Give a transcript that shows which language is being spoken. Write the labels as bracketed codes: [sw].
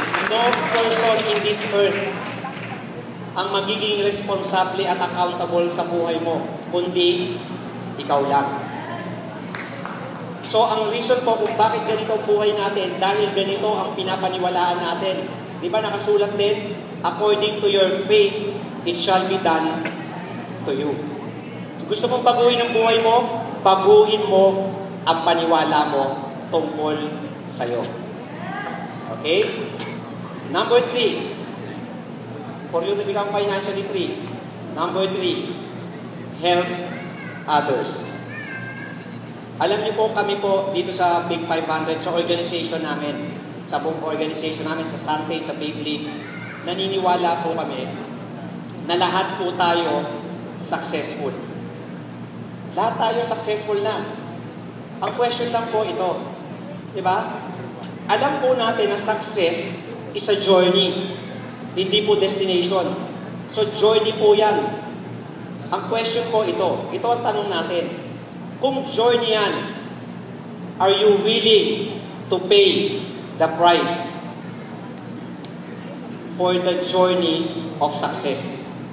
[en] No person in this earth [tl] ang magiging responsable at accountable sa buhay mo, kundi ikaw lang. So, ang reason po kung bakit ganito ang buhay natin, dahil ganito ang pinapaniwalaan natin. Di ba nakasulat din, [en] according to your faith, it shall be done to you. [tl] Gusto mong baguhin ang buhay mo, baguhin mo ang paniwala mo tungkol sa'yo. [en] Okay? Number 3, for you to become financially free. Number 3, help others. [tl] Alam niyo po, kami po dito sa Big 500, sa organization namin, sa buong organization namin, sa Sunday, sa Big League, naniniwala po kami na lahat po tayo successful. Lahat tayo successful na. Ang question lang po ito, di ba? Alam po natin na [en] success is a journey, [tl] hindi po destination. So journey po yan. Ang question po ito ang tanong natin. Kung journey yan, [en] are you willing to pay the price for the journey of success?